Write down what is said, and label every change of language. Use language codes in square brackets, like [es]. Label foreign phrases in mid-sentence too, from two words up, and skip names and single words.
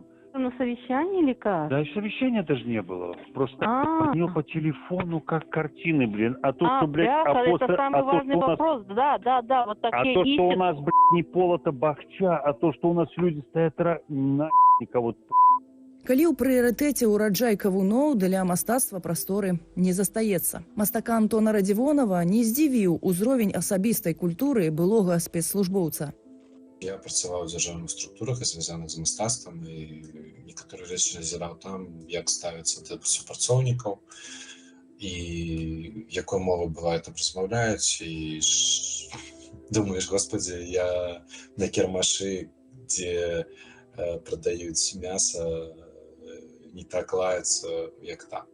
[ru] На совещании или как? Да, совещания даже не было. Просто звонил по телефону, как картины, а то, что, блядь... это самый важный вопрос. Да, вот такие то, что у нас, блядь, не полото бахча, а то, что у нас люди стоят никого... [be] Калі ў прыярытэце ўраджай кавуноў, для мастацтва прасторы не застаецца. Мастака Антона Радзівонава не здзівіў узровень асабістай культуры былога спецслужбоўца. Я працаваў у дзяржаўных структурах, звязаных з мастацтвам, і некаторыя рэчы назіраў там, як ставяцца да супрацоўнікаў, і якой мовы бывае там размаўляюць, і думаеш, господи, я на кірмашы, дзе прадаюць мяса, не так лаецца, як там.